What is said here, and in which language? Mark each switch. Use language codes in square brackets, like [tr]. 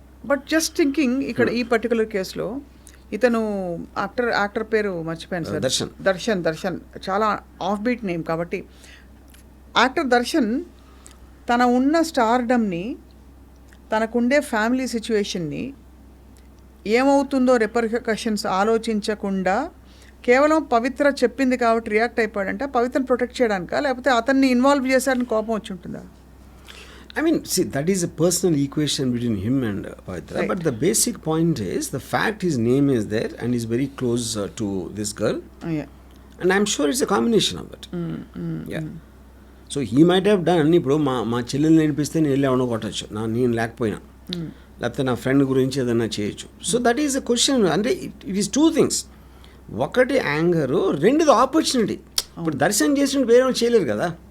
[te] But just thinking ఇక్కడ ఈ particular కేసులో ఇతను యాక్టర్ పేరు మర్చిపోయాను సార్, దర్శన్ చాలా ఆఫ్ బీట్ నేమ్ కాబట్టి యాక్టర్ దర్శన్ తన ఉన్న స్టార్డమ్ని, తనకుండే ఫ్యామిలీ సిచ్యువేషన్ని ఏమవుతుందో రిపర్కషన్స్ ఆలోచించకుండా కేవలం పవిత్ర చెప్పింది కాబట్టి రియాక్ట్ అయిపోయాడంటే పవిత్రను ప్రొటెక్ట్ చేయడానికా, లేకపోతే అతన్ని ఇన్వాల్వ్ చేశాడని కోపం వచ్చి ఉంటుందా? [en] I mean, see, that is a personal equation between him and Pavitra. Right. But the basic point is, the fact his name is there and he's very close to this girl. Yeah. And I'm sure it's a combination of it. Yeah. So he might have done, [te] ఇప్పుడు మా చెల్లెలు నేర్పిస్తే నేను వెళ్ళి ఎవడో కొట్టచ్చు, నేను లేకపోయినా, లేకపోతే నా ఫ్రెండ్ గురించి ఏదైనా చేయొచ్చు. [en] So that is a question. [te] అంటే [en] It is two things. [te] ఒకటి యాంగరు, రెండుది ఆపర్చునిటీ. ఇప్పుడు దర్శనం చేసినట్టు వేరే వాళ్ళు చేయలేరు కదా.